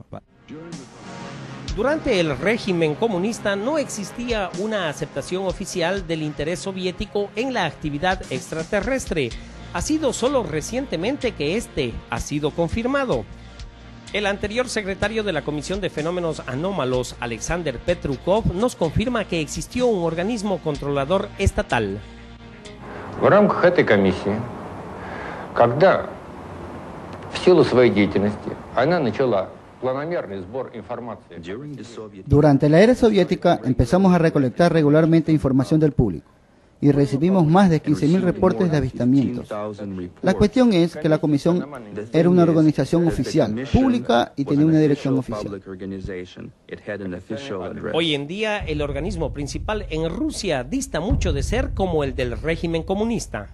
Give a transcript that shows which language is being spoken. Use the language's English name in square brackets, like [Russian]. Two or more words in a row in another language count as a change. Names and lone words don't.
[Spanish] Durante el régimen comunista no existía una aceptación oficial del interés soviético en la actividad extraterrestre. Ha sido solo recientemente que este ha sido confirmado. El anterior secretario de la Comisión de Fenómenos Anómalos, Alexander Petrukov, nos confirma que existió un organismo controlador estatal. [Russian] В рамках этой комиссии, когда в силу своей деятельности она начала планомерный сбор информации. [Spanish] Durante la era soviética empezamos a recolectar regularmente información del público y recibimos más de 15.000 reportes de avistamientos. La cuestión es que la comisión era una organización oficial, pública y tenía una dirección oficial. Hoy en día, el organismo principal en Rusia dista mucho de ser como el del régimen comunista.